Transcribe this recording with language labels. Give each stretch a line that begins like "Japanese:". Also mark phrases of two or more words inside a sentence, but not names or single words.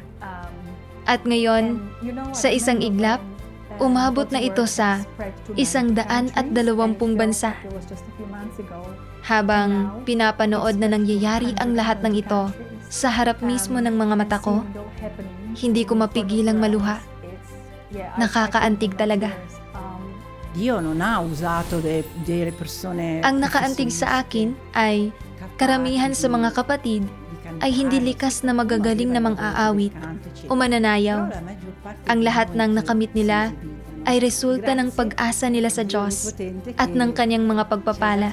Filipino: At ngayon, sa isang iglap, umabot na ito sa 120 bansa. Habang pinapanood na nangyayari ang lahat ng ito sa harap mismo ng mga mata ko, hindi ko mapigilang maluha. Nakakaantig talaga.
Italian: Dio non ha usato delle persone.
Filipino: Ang nakaantig sa akin ay karamihan sa mga kapatid ay hindi likas na magagaling na mang-aawit o mananayaw. Ang lahat ng nakamit nila ay resulta ng pag-asa nila sa Diyos at ng kanyang mga pagpapala.